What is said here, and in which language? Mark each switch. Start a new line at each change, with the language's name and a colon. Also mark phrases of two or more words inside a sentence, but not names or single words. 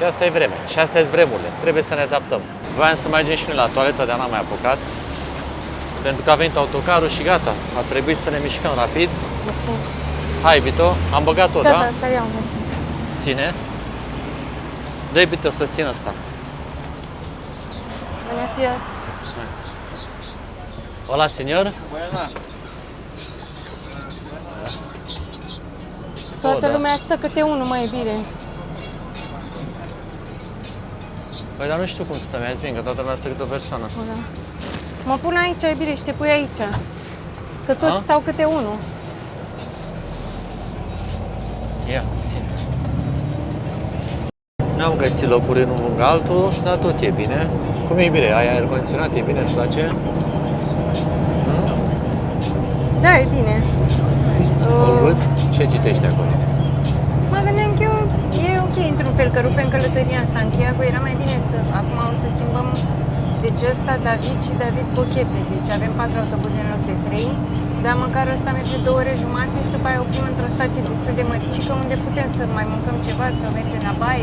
Romanian: Asta e vremea și astea sunt vremurile. Trebuie să ne adaptăm. Voiam să mergem și noi la toaletă, dar n-am mai apucat. Pentru că a venit autocarul și gata. A trebuit să ne mișcăm rapid. Mersi. Hai, Vito, am băgat tot, da? Da, asta iau, mersi. Ține. Dă-i, Vito, să țină asta.
Spanish: Buenos días. Hola, señor.
Romanian: Toată lumea stă câte unul, mai e bine. Păi, dar nu știu cum stăm, mi-a zis bine, că toată lumea stă câte o persoană. Da. Mă pun aici, e bine, și te pui aici. Că toți stau câte unul. Ia, ține. N-am găsit locuri în unul lângă altul, dar tot e bine. Cum e bine? Ai aer condiționat? E bine? Îți place? Da, e bine.
English: All good?
Romanian: Ce citești acolo? Mă gândeam că e ok într-un fel, că rupem călătoria în Santiago. Era mai bine să, acum o să schimbăm, deci ăsta David și David Bochete. Deci avem 4 autobuze în loc de 3, dar măcar ăsta merge 2 ore jumate și după aia oprim într-o stație destul de măricică unde putem să mai mâncăm ceva, să mergem la baie.